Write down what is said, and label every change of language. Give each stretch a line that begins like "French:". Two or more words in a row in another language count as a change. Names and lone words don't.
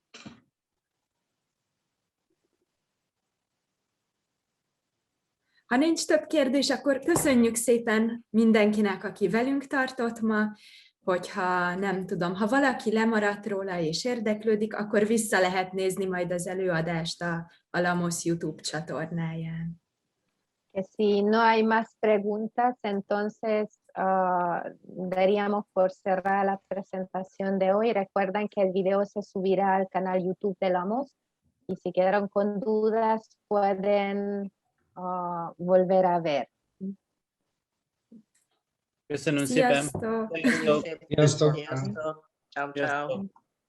Hungarian: Ha nincs több kérdés, akkor köszönjük szépen mindenkinek, aki velünk tartott ma, hogyha nem tudom, ha valaki lemaradt róla és érdeklődik, akkor vissza lehet nézni majd az előadást a Lamos YouTube csatornáján.
Spanish: Que si no hay más preguntas, entonces daríamos por cerrar la presentación de hoy. Recuerden que el video se subirá al canal YouTube de Lamos y si quedaron con dudas pueden volver a ver.
Hungarian: Köszönöm szépen. Sziasztok! Köszönjük szépen. Sziasztok.
Italian: Ciao, ciao.